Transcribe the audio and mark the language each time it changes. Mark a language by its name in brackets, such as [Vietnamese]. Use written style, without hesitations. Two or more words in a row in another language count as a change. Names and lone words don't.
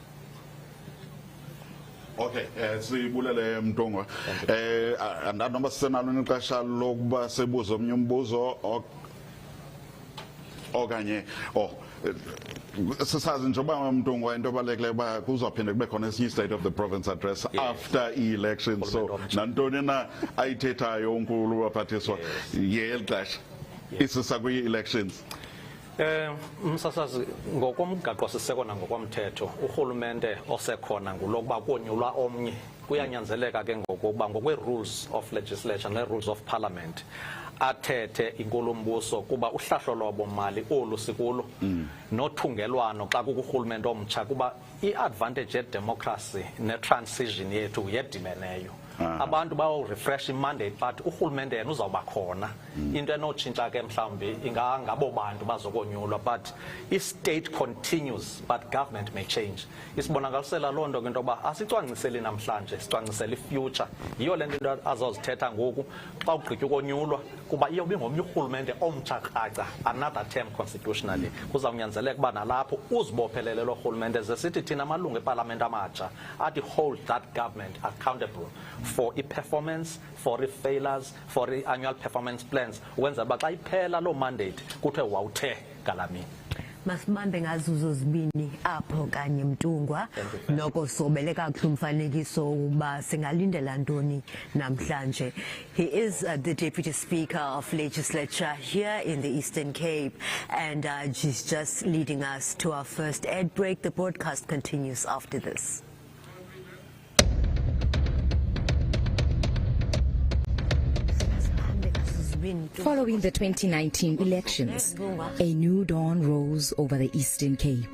[Xhosa] Okay, sibulele Mntungwa. Andanoba sisenalo nexesha lokuba sibuze omnye umbuzo okanye sisazi njengoba Mntungwa into ebalulekileyo uba kuzophinde kube khona esinye i-State of the Province address after i-election. So nantoni na ayithethayo unkulu waphathiswa yeli xesha isisa kwi-elections. Msasazi ngokomgaqo siseko nangokomthetho urhulumente osekhona ngulokuba konyulwa omnye kuyanyanzeleka ke ngokuba ngokwe- [English] rules of legislation [Xhosa] ne- [English] rules of parliament [Xhosa] athethe inkulumbuso kuba uhlahlo lwabo mali olu sikulo nothungelwano xa kukurhulumente omtsha kuba i-advantage yedemocracy ne-transition yethu yedimeneyo. Abantu bawo-refresh imandate but urhulumente yena uzawuba khona. Into enotshintsha ke mhlawumbi ingangabo bantu bazokonyulwa but i- [English] state continues but government may change. [Xhosa] Isibonakalisela loo nto ke into yoba asicwangciseli namhlanje, sicwangcisela i-future. Yiyo le nto into azozithetha ngoku xa ugqitywa ukonyulwa kuba iyobe ngomnye urhulumente omtsha kraca [English] another term constitutionally. [Xhosa] Kuzawunyanzeleka uba nalapho uzibophelele lo rhulumente ze sithi thina amalungu epalamente amatsha athi [English] hold that government accountable for [Xhosa] i-performance, for i-failures, for i- [English] annual performance plans [Xhosa] ukwenzela uba xa iphela loo mandate kuthiwe wawuthe ngalamini. Masibambe ngazuzo zibini apho kanye Mtungwa noko sobele kakhulu umfanekiso uba singalindela ntoni namhlanje. [English] He is the Deputy Speaker of Legislature here in the Eastern Cape, and he's just leading us to our first ad break. The broadcast continues after this. Following the 2019 elections, a new dawn rose over the Eastern Cape.